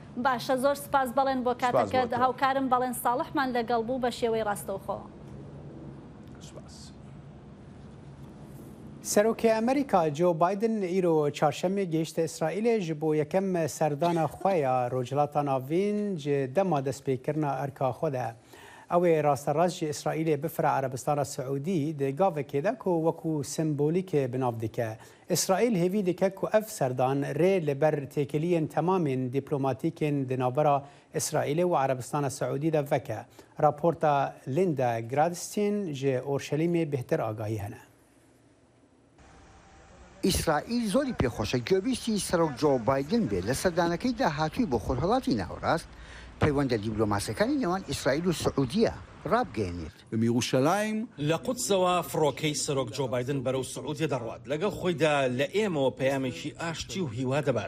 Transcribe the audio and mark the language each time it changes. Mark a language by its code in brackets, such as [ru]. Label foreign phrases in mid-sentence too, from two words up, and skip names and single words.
[ckb] باشە زۆر سپاس بەڵێن بۆ کاتەکەت هاوکارم بەڵێن ساڵحمان لەگەڵ بوو بە شێوەی ڕاستەوخۆ. [ku] سەرۆکی ئەمریکا جۆ بایدن ئیرۆ چارشەمێ گەیشتە ئیسرائیلێ ji بۆ یەکەم سەردانە خوایە ڕۆژهەڵاتە ناوین ji dema destpêkirina erka xwe de. Ew ê rasterast ji İsraîlê bifira Erebistana Siûdî di gavekê de ku wekû simbolîkê binav dike. İsraîl hêvî dike ku ev serdan rê li ber têkiliyên temamên dîplomatîkên di navbera İsraîlê û Erebistana Siûdî de veke. Raporta Linda Gradstein ji Orşelîmê bêhtir agahî hene. [ckb] ئیسرائیل زۆری پێخۆشە گوێبیستی سەرۆک جۆ بایدن بێت لە سەردانەکەی داهاتووی بۆ خۆرهەڵاتی ناوەڕاست پەیوەندە دیبلۆماسیەکانی نێوان ئیسرائیل و سعودیە ڕابگەێنێت. لە قودسەوە فڕۆکەی سەرۆک جۆ بایدن بەرەو سعودیە دەڕوات لەگەڵ خۆیدا لە ئێمەوە پەیامێکی ئاشتی و هیوا دەبات.